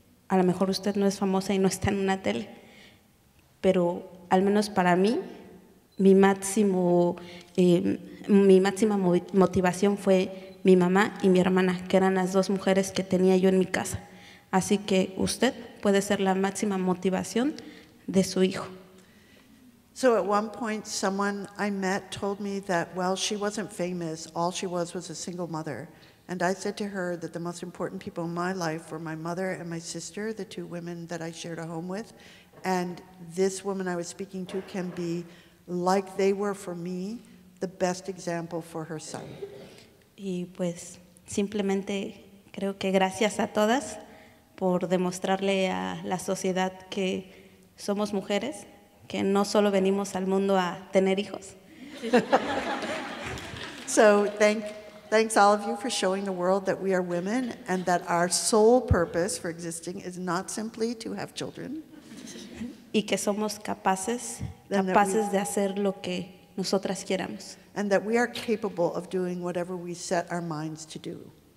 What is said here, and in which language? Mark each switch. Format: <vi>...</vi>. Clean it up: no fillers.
<es>a lo mejor usted no es famosa y no está en una tele, pero al menos para mí, mi máxima motivación fue mi mamá y mi hermana, que eran las dos mujeres que tenía yo en mi casa. Así que usted puede ser la máxima motivación de su hijo.</es> <en>So at one point, someone I met told me that, well, she wasn't famous. All she was a single mother. And I said to her that the most important people in my life were my mother and my sister, the two women that I shared a home with. And this woman I was speaking to can be, like they were for me, the best example for her son.</en> <es>Y pues simplemente creo que gracias a todas por demostrarle a la sociedad que somos mujeres, que no solo venimos al mundo a tener hijos.</es> <en>So thanks all of you for showing the world that we are women and that our sole purpose for existing is not simply to have children.</en> <es>Y que somos capaces de hacer lo que nosotras queramos.</es> <en>And that we are capable of doing whatever we set our minds to do.</en>